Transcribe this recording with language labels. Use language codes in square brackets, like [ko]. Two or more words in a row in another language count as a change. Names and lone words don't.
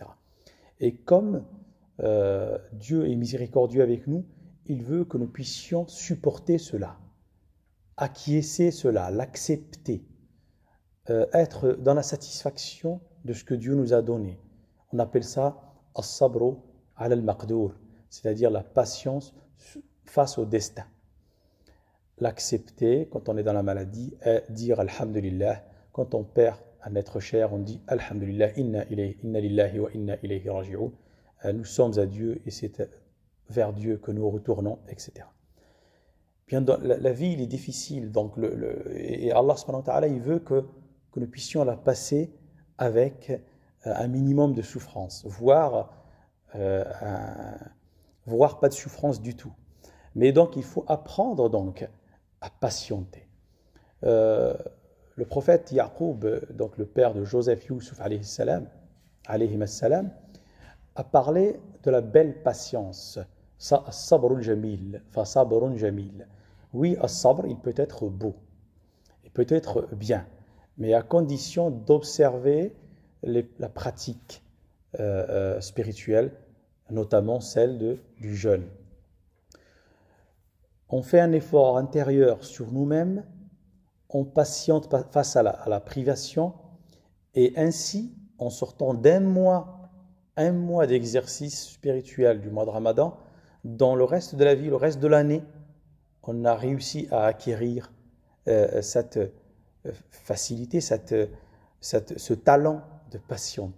[fr] Et comme Dieu est miséricordieux avec nous, il veut que nous puissions supporter cela, acquiescer cela, l'accepter, être dans la satisfaction de ce que Dieu nous a donné. On appelle ça « [ar] الصبر على المقدور », [fr] c'est-à-dire la patience face au destin. L'accepter quand on est dans la maladie et dire Alhamdulillah. Quand on perd un être cher, on dit [ar] الحمد لله إنا لله وإنا إليه راجعون. [fr] Nous sommes à Dieu et c'est vers Dieu que nous retournons, etc. Bien, la vie, il est difficile, donc et [ar] الله سبحانه وتعالى, [fr] il veut que nous puissions la passer avec un minimum de souffrance, voire pas de souffrance du tout. Mais donc, il faut apprendre donc à patienter. Le prophète Yaqub, donc le père de Joseph Youssouf [ar] عليه السلام, [fr] a parlé de la belle patience. [ar] الصبر الجميل فصبر جميل. [fr] Oui, as-sabr, il peut être beau, il peut être bien, mais à condition d'observer la pratique spirituelle, notamment celle du jeûne. On fait un effort intérieur sur nous-mêmes, on patiente face à la privation, et ainsi, en sortant d'un mois d'exercice spirituel du mois de Ramadan, dans le reste de la vie, le reste de l'année, on a réussi à acquérir cette facilité, ce talent de patienter.